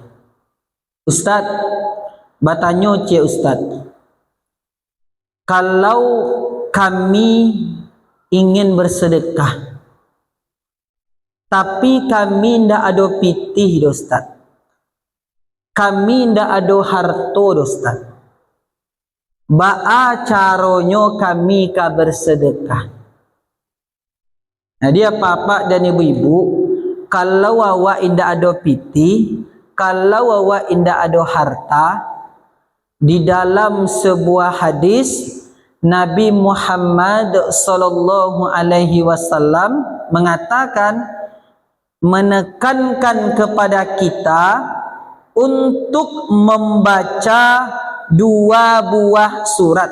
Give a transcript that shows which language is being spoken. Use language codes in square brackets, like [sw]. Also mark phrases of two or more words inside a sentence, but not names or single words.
[id] Ustaz, bertanya cik Ustaz, kalau kami ingin bersedekah, tapi kami tidak ada pitih Ustaz, kami tidak ada harta Ustaz, ba'a caranya kami ka bersedekah? Nah dia bapak dan ibu-ibu, [min] kalau awak indak ada piti, kalau awak indak ada harta, [id] di dalam sebuah hadis Nabi Muhammad [ar] صلى الله عليه وسلم [id] mengatakan, menekankan kepada kita untuk membaca 2 buah surat.